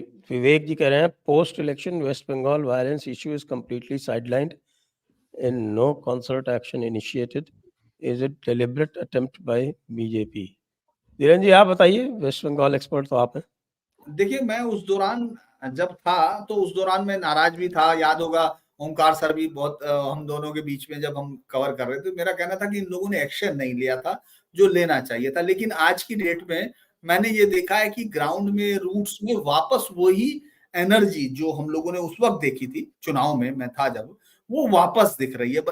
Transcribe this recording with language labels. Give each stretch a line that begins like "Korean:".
Hindi: विवेक जी कह रहे हैं,
English: Post election West Bengal violence issue is completely sidelined and no concert action initiated. Is it deliberate attempt by BJP?
Hindi: Dhirendra जी आप बताइए, waste Bengal expert तो आप हैं। देखिए, मैं उस दौरान जब था तो उस दौरान मैं नाराज भी था, याद होगा ओंकार सर भी बहुत, हम दोनों के बीच में जब हम कवर कर रहे थे, मेरा कहना था कि इन लोगों ने एक्शन नहीं लिया था जो लेना चाहिए था। लेकिन आज की डेट में मैंने ये देखा है कि ग्राउंड में, रूट्स में वापस वही एनर्जी जो हम लोगों ने उस वक्त देखी थी, चुनाव में मैं था जब, वो वापस दिख रही है।